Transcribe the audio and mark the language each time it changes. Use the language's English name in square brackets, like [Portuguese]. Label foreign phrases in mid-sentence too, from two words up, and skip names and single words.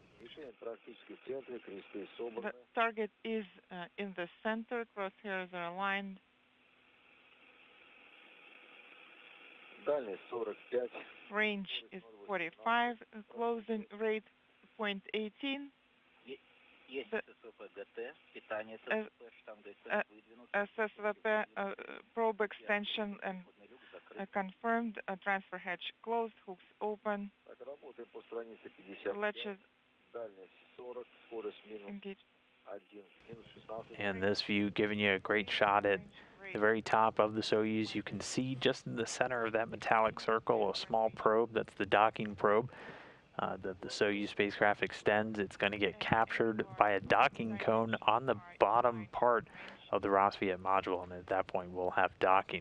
[English] The target is in the center, crosshairs are aligned. [Russian] Дальность 45. [English] Range is 45, closing rate 0.18. [Russian] Есть [English] The- [Russian] ССВП-ГТ, питание ССВП, штанды выдвинуты. [English] SSVP probe extension and confirmed, transfer hatch closed, hooks open, [Russian] Так, работаем по странице 50. [English] latches [Russian] Дальность 40, скорость минус [English] engaged. [Russian] 1, минус 16. [English] And this view giving you a great shot at the very top of the Soyuz. You can see just in the center of that metallic circle a small probe. That's the docking probe that the Soyuz spacecraft extends. It's going to get captured by a docking cone on the bottom part of the Rassvet module, and at that point we'll have docking.